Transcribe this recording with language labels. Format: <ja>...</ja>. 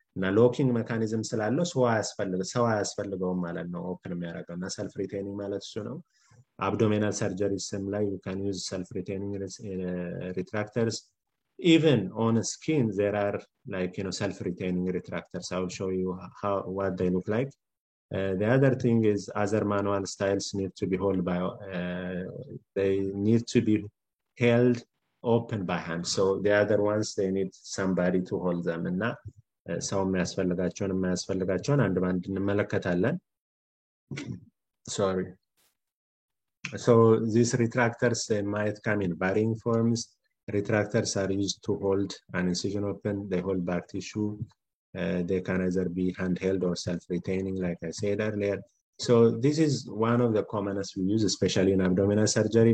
<am>እና ሎኪንግ ሜካኒዝም ስላለው ሰው አያስፈልገውም ማለት ነው ኦፕን የሚያደርገውና self retaining ማለት እሱ ነው። abdominal surgeries ላይ</am> <en>you can use self retaining retractors. Even on skin there are like self retaining retractors. I will show you what they look like. The other thing is other manual styles need to be held by they need to be held open by hand. So the other ones they need somebody to hold them.</en> <am>እና ሰው የሚያስፈልጋቸውን አንድ ባንድ እንመለከታለን። Sorry.</am> <en>So these retractors they might come in varying forms. Retractors are used to hold an incision open. They hold back tissue. They can either be handheld or self-retaining like I said earlier. So this is one of the commonest we use especially in abdominal surgery.</en>